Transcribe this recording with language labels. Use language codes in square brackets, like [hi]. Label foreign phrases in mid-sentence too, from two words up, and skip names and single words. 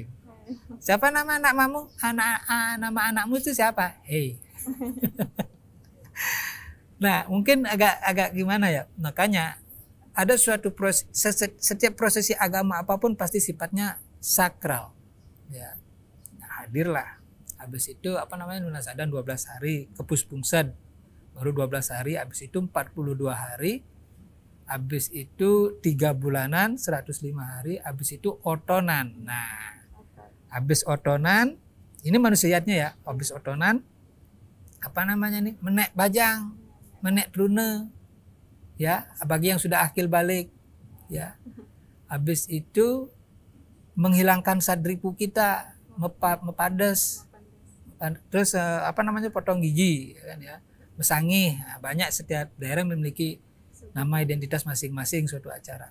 [id] Siapa nama anakmu? Nama anakmu itu siapa? Nah, mungkin agak gimana ya? Makanya ada suatu proses, setiap prosesi agama apapun pasti sifatnya sakral. Ya. Nah, hadirlah. Habis itu [ban] nunas adan [id] 12 hari, [ban] kepus pungsen [id] baru 12 hari, habis itu 42 hari, habis itu 3 bulanan 105 hari, habis itu otonan. Nah, habis otonan ini manusiatnya ya, habis otonan [ban] menek bajang, menek prune. [id] Ya, bagi yang sudah akil balik ya. Habis itu menghilangkan sadripu kita, mepades. Terus potong gigi kan ya. Mesangih. Nah, banyak setiap daerah memiliki nama identitas masing-masing suatu acara.